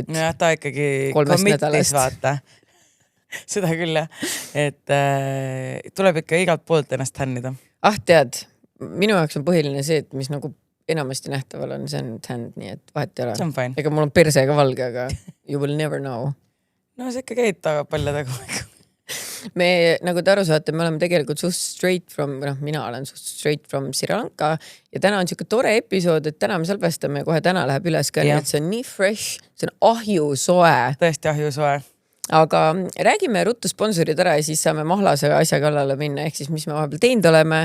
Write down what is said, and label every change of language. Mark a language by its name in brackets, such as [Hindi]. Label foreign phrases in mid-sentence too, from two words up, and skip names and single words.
[Estonian] Ja ta ikkagi committis vaata. Seda küll jah, et tuleb ikka igalt poolt ennast tännida. Tead, minu jaoks on põhiline see, et mis nagu enamasti nähtaval on, see on tänd, nii et vahet ei ole. See on fine. Ega mul on perse ka valge, aga [English] you will never know. [Estonian] No see ikka käid taga paljadega. Me, nagu te aru saate, me oleme tegelikult [English] straight from, [Estonian] mina olen [English] straight from Sri Lanka [Estonian] ja täna on siuke tore episood, et täna me salvestame ja kohe täna läheb üles ka, nii et see on nii fresh, see on ahjusoe. Tõesti ahjusoe. Aga räägime ruttu sponsorid ära ja siis saame mahlase asja kallale minna, ehk siis mis me vahepeal teinud oleme.